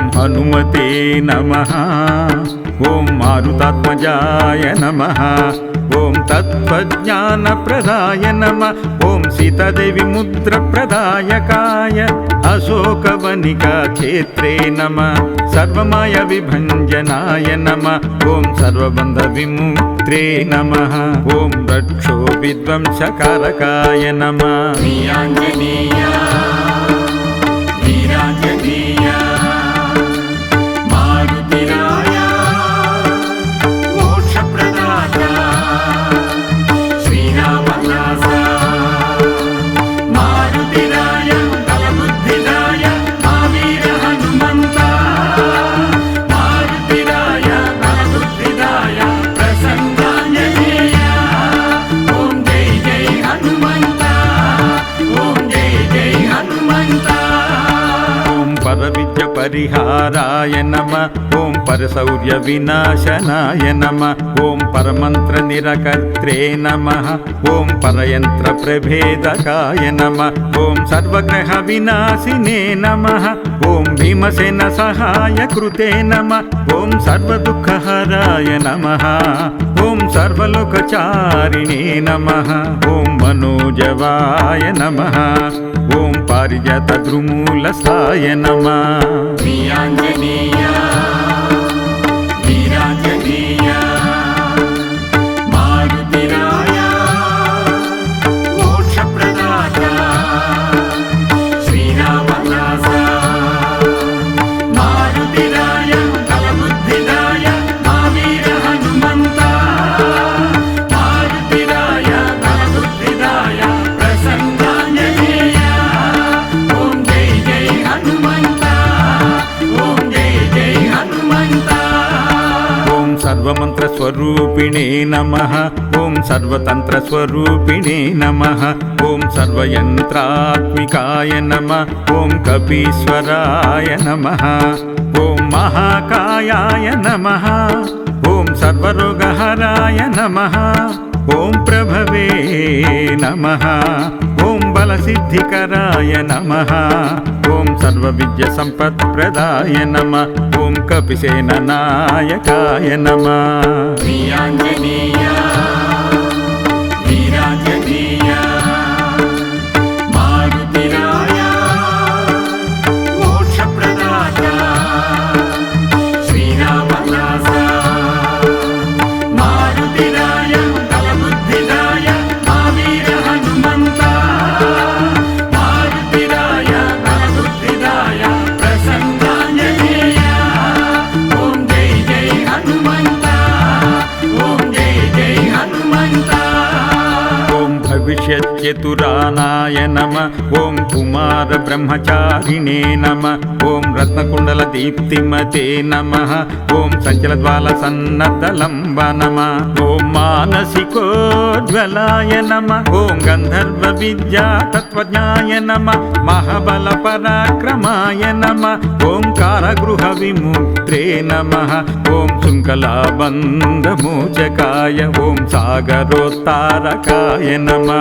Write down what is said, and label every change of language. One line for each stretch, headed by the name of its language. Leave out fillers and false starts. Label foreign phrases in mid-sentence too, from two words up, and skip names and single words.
Sanskrit: हनुमते नमः ॐ मारुतात्मजाय नमः ॐ तत्त्वज्ञानप्रदाय नमः ॐ सीतादेवी मुद्रप्रदायकाय अशोकवनिकाक्षेत्रे नमः सर्वमायविभञ्जनाय नमः ॐ सर्वबन्धविमुक्त्रे नमः ॐ रक्षोविध्वंसकारकाय नमः
Telugu: శ్రీయాంజనేయ వీరాంజనేయ మారుతిరాయ మోక్షప్రదాత శ్రీరామదాస మారుతిరాయ బలబుద్ధిదాయ మా వీర హనుమంత మారుతిరాయ బలబుద్ధిదాయ ప్రసన్నాంజనేయ ఓం జై జై హనుమంత ఓం జై జై హనుమంత
Sanskrit: ॐ परविद्यपरिहाराय नमः ॐ परशौर्यविनाशनाय नमः ॐ परमन्त्रनिरकर्त्रे नमः ॐ परयन्त्रप्रभेदकाय नमः ॐ सर्वग्रहविनाशिने नमः ॐ भीमसेनसहायकृते नमः ॐ सर्वदुःखहराय नमः ॐ सर्वलोकचारिणे नमः ॐ मनोजवाय नमः ॐ पारिजातद्रुमूलस्थाय नमः
Telugu: శ్రీయాంజనేయ వీరాంజనేయ మారుతిరాయ మోక్షప్రదాత శ్రీరామదాస మారుతిరాయ బలబుద్ధిదాయ మా వీర హనుమంత మారుతిరాయ బలబుద్ధిదాయ ప్రసన్నాంజనేయ ఓం జై జై హనుమంత ఓం జై జై హనుమంత
Sanskrit: ॐ सर्वमन्त्रस्वरूपिणे नमः ॐ सर्वतन्त्रस्वरूपिणे नमः ॐ सर्वयन्त्रात्मिकाय नमः ॐ कपीश्वराय नमः ॐ महाकायाय नमः ॐ सर्वरोगहराय नमः ॐ प्रभवे नमः ॐ बलसिद्धिकराय नमः ॐ सर्वविद्यसम्पत्प्रदाय नमः ॐ कपिसेननायकाय नमः
Telugu: శ్రీయాంజనేయ వీరాంజనేయ మారుతిరాయ మోక్షప్రదాత శ్రీరామదాస మారుతిరాయ బలబుద్ధిదాయ మా వీర హనుమంత మారుతిరాయ బలబుద్ధిదాయ ప్రసన్నాంజనేయ ఓం జై జై హనుమంత ఓం జై జై హనుమంత
Sanskrit: ॐ भविष्यच्चतुरानाय नमः ॐ कुमारब्रह्मचारिणे नमः ॐ रत्नकुण्डलदीप्तिमते नमः ॐ सञ्चलज्वालसन्नद्धलम्ब नमः ॐ मानसिको ज्वलाय नमः ॐ गन्धर्वविद्या तत्त्वज्ञाय नमः महाबलपराक्रमाय नमः ॐ कारागृहविमुक्त्रे नमः ॐ शृङ्खलाबन्धमोचकाय ॐ सागरोत्तारकाय नमः